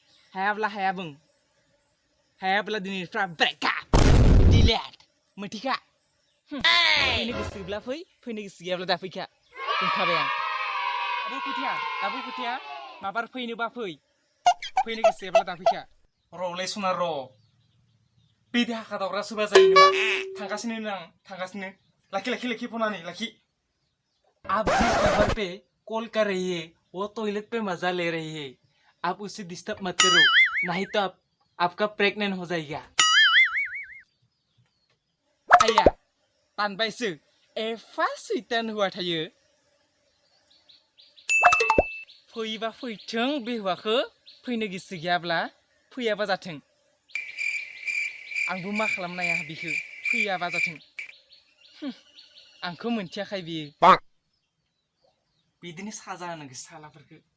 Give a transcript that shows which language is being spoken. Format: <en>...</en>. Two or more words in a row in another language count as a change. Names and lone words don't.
<brx>हायाब्ला दिनैनिफ्राय</brx> <en>breakup delete</en> <brx>मोनथिखा फैनो गोसोब्ला फैनो गोसो गैयाब्ला दा फैखा बुंखाबाय आं दाबो फैथाया माबार फैनोबा फैनो गोसो गैयाब्ला दा फैखा र'लै सना र' बिदि हाखा दावग्रा सोरबा जायो नामा थांगासिनो लाखि फनानै लाखि</brx> <hi>आप जिस नंबर पे कॉल कर रही है वो टॉयलेट पे मजा ले रही है आप उसे डिस्टर्ब मत करो नहीं तो आपका प्रेग्नेंट हो जाएगा</hi> <brx>आया तानबायसो एफा सैतान हौवा थायो फैबा फैथों बे हौवाखौ फैनो गोसो गैयाब्ला फैयाबा जाथों आंबो मा खालामनो हाया बिखौ फैयाबा जाथों आंखौ मोनथियाखै बियो बिदिनो साजा होनांगौ सालाफोरखौ</brx>